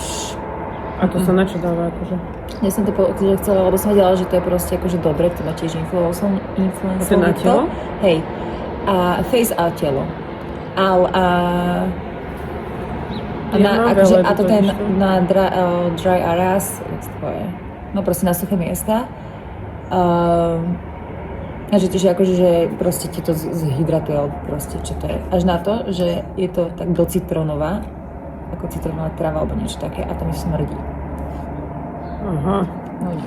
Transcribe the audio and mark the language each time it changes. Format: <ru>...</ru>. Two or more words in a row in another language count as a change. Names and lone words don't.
<sk>A to sa na čo dáva akože? Ja som to chcela, lebo som vedela, že to je proste akože dobre, to ma tiež influencer. To na telo? Hej. A face a telo. A to ten na</sk> <en>dry areas,</en> <sk>no proste na suché miesta. A že tiež akože, že proste ti to zhydratuje, alebo proste čo to je. Až na to, že je to tak do citronová, ako citronová tráva, alebo niečo také, a to mi smrdí. Aha. No nie.</sk>